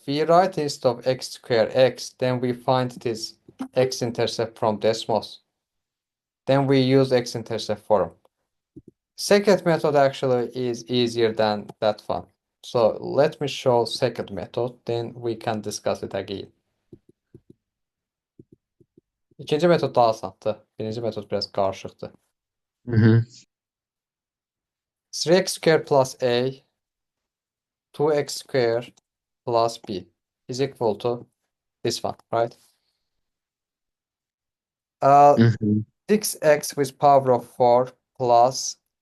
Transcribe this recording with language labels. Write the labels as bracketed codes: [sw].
[en] We write instead of x squared x, then we find it is x-intercept from Desmos. Then we use x-intercept form. Second method actually is easier than that one. So let me show second method, then we can discuss it again. [tr] İkinci metod daha asandı. Birinci metod biraz karışıktı. [en] 3x squared plus a 2x squared plus b is equal to this one, right? 6x with power of 4 plus